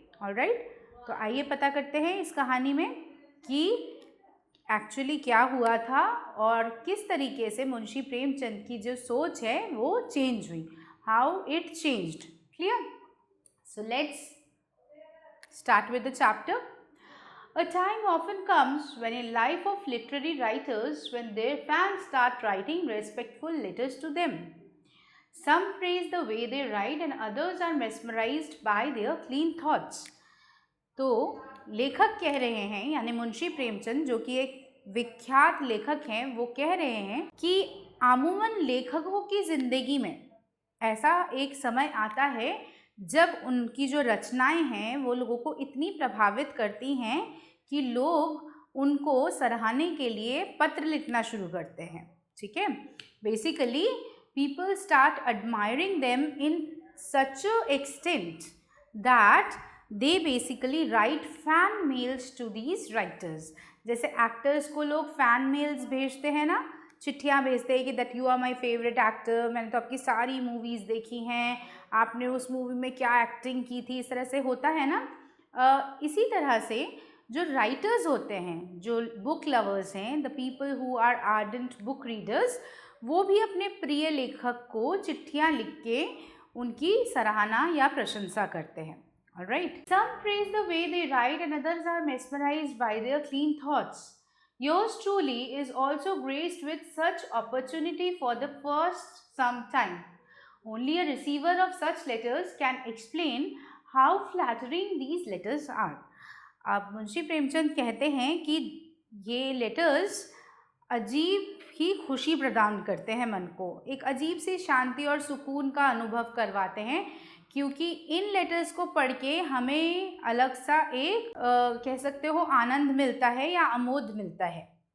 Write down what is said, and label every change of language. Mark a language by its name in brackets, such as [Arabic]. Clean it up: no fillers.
[Hindi] Alright, तो आइए पता करते हैं इस कहानी में कि एक्चुअली क्या हुआ था और किस तरीके से मुंशी प्रेमचंद की जो सोच है वो चेंज हुई, [English] How it changed. [Hindi] Clear? [English] So let's start with the chapter. A time often comes when in life of literary writers when their fans start writing respectful letters to them. Some praise the way they write and others are mesmerized by their clean thoughts. [Hindi] तो लेखक कह रहे हैं, यानी मुंशी प्रेमचंद जो कि एक विख्यात लेखक हैं, वो कह रहे हैं कि आमूमन लेखकों की ज़िंदगी में ऐसा एक समय आता है जब उनकी जो रचनाएं हैं वो लोगों को इतनी प्रभावित करती हैं कि लोग उनको सराहने के लिए पत्र लिखना शुरू करते हैं. ठीक है, [English] Basically people start admiring them in such a extent that they basically write fan mails to these writers. [Hindi] जैसे एक्टर्स को लोग फैन मेल्स भेजते हैं ना, चिट्ठियाँ भेजते हैं कि [English] that you are my favourite actor, [Hindi] मैंने तो आपकी सारी मूवीज़ देखी हैं, आपने उस मूवी में क्या एक्टिंग की थी, इस तरह से होता है ना. इसी तरह से जो राइटर्स होते हैं, जो बुक लवर्स हैं, [English] the people who are ardent book readers, [Hindi] वो भी अपने प्रिय लेखक को चिट्ठियाँ लिख के उनकी सराहना या प्रशंसा करते हैं. [English] Alright. Some praise the way they write and others are mesmerized by their clean thoughts. Yours truly is also graced with such opportunity for the first some time. Only a receiver of such letters can explain how flattering these letters are. [Hindi] अब मुंशी प्रेमचंद कहते हैं कि ये letters अजीब ही खुशी प्रदान करते हैं, मन को एक अजीब सी शांति और सुकून का अनुभव करवाते हैं, क्योंकि इन लेटर्स को पढ़ के हमें अलग सा एक कह सकते हो आनंद मिलता है या आमोद मिलता है.